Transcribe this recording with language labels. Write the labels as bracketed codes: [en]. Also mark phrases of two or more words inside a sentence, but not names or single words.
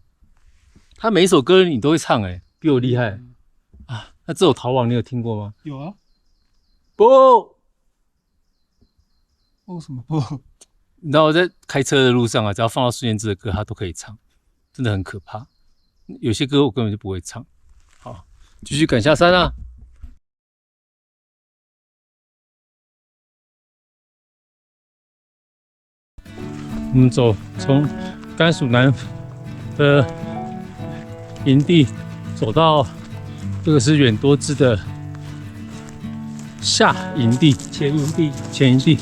[zh] 她每一首歌你都会唱，比我厲害啊！那這首《逃亡》你有聽過嗎？有啊。不，什麼不？你知道我在開車的路上啊，只要放到孫燕姿的歌，她都可以唱，真的很可怕。有些歌我根本就不會唱。好。繼續趕下山啊！我們從甘肅南的營地走到這個是遠多治的下營地、前營地。